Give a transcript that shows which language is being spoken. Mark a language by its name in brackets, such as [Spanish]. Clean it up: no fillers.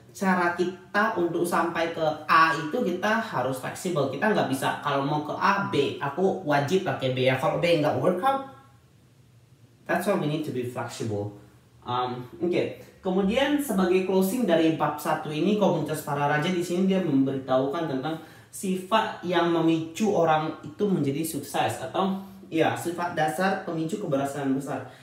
[Indonesian] Cara kita untuk sampai ke A itu kita harus fleksibel. Kita nggak bisa kalau mau ke A, B, aku wajib pakai B ya. Kalau B nggak workout, [English] that's why we need to be flexible. Oke. [Indonesian] Kemudian sebagai closing dari bab 1 ini, komunitas para raja di sini dia memberitahukan tentang sifat yang memicu orang itu menjadi sukses, atau ya sifat dasar pemicu keberhasilan besar.